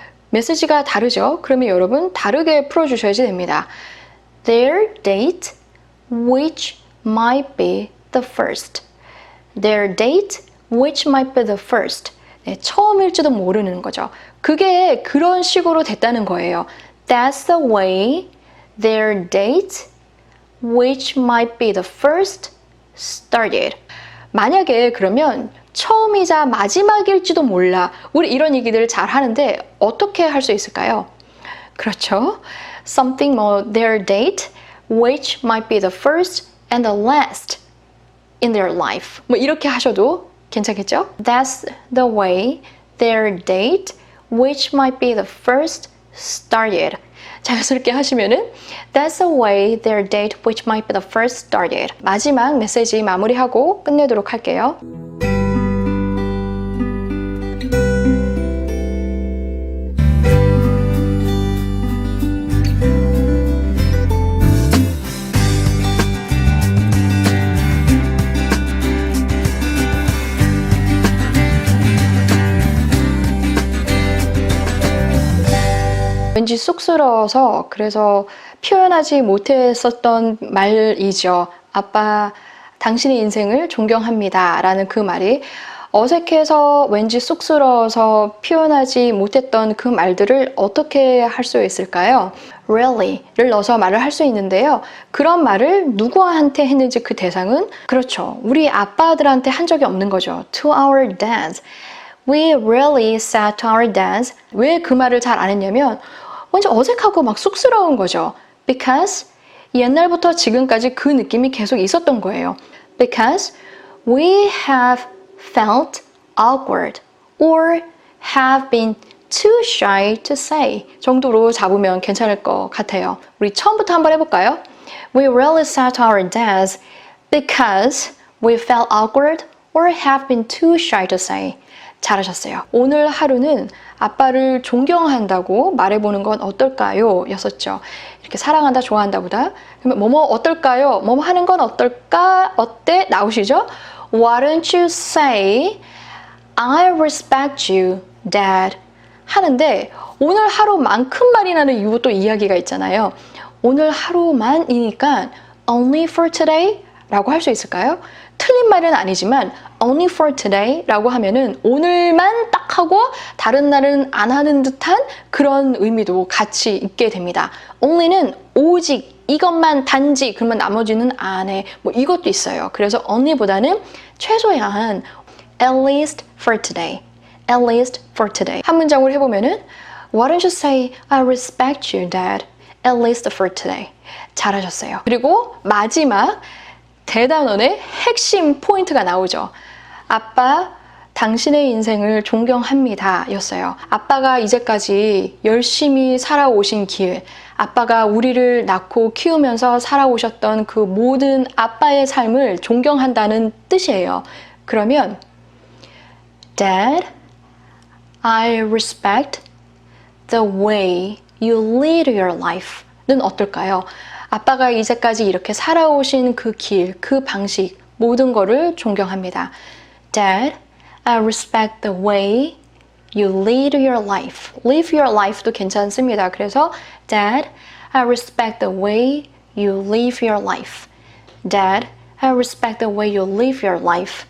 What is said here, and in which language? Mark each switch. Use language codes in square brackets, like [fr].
[ko] 메시지가 다르죠? 그러면 여러분 다르게 풀어주셔야지 됩니다. [en] Their date which might be the first. Their date which might be the first. [ko] 네, 처음일지도 모르는 거죠. 그게 그런 식으로 됐다는 거예요. [en] That's the way their date which might be the first started. [ko] 만약에 그러면 처음이자 마지막일지도 몰라. 우리 이런 얘기들 잘 하는데 어떻게 할 수 있을까요? 그렇죠. [en] Something more their date which might be the first and the last in their life. [ko] 뭐 이렇게 하셔도 괜찮겠죠? [en] That's the way their date which might be the first started. [ko] 자연스럽게 하시면은 [en] That's the way their date which might be the first started. [ko] 마지막 메시지 마무리하고 끝내도록 할게요. 왠지 쑥스러워서 그래서 표현하지 못했었던 말이죠. 아빠, 당신의 인생을 존경합니다 라는 그 말이 어색해서 왠지 쑥스러워서 표현하지 못했던 그 말들을 어떻게 할 수 있을까요? Really를 넣어서 말을 할 수 있는데요. 그런 말을 누구한테 했는지 그 대상은 그렇죠. 우리 아빠들한테 한 적이 없는 거죠. [en] To our dads. We really said to our dads. [ko] 왜 그 말을 잘 안 했냐면 왠지 어색하고 막 쑥스러운 거죠. Because 옛날부터 지금까지 그 느낌이 계속 있었던 거예요. [en] Because we have felt awkward or have been [ko] too shy to say 정도로 잡으면 괜찮을 것 같아요. 우리 처음부터 한번 해볼까요? [en] We rarely sat our dads because we felt awkward or have been too shy to say. [ko] 잘하셨어요. 오늘 하루는 아빠를 존경한다고 말해보는 건 어떨까요? 였었죠. 이렇게 사랑한다, 좋아한다 보다. 그러면 뭐뭐 어떨까요? 뭐뭐 하는 건 어떨까? 어때? 나오시죠? [en] Why don't you say I respect you, Dad? [ko] 하는데 오늘 하루만큼 말이 나는 이유 또 이야기가 있잖아요. 오늘 하루만이니까 [en] only for today? [ko] 라고 할 수 있을까요? 틀린 말은 아니지만 [en] only for today [ko] 라고 하면은 오늘만 딱 하고 다른 날은 안 하는 듯한 그런 의미도 같이 있게 됩니다. only는 오직 이것만 단지 그러면 나머지는 안 해. 뭐 이것도 있어요. 그래서 only보다는 최소한 [en] at least for today. at least for today. [ko] 한 문장으로 해보면은 [en] Why don't you say I respect you, Dad? at least for today. [ko] 잘하셨어요. 그리고 마지막 대단원의 핵심 포인트가 나오죠. 아빠, 당신의 인생을 존경합니다 였어요. 아빠가 이제까지 열심히 살아오신 길, 아빠가 우리를 낳고 키우면서 살아오셨던 그 모든 아빠의 삶을 존경한다는 뜻이에요. 그러면 [en] Dad, I respect the way you lead your life는 [ko] 어떨까요? 아빠가 이제까지 이렇게 살아오신 그 길, 그 방식, 모든 거를 존경합니다. [en] Dad, I respect the way you lead your life. Live your life도 [ko] 괜찮습니다. 그래서 [en] Dad, I respect the way you live your life. Dad, I respect the way you live your life.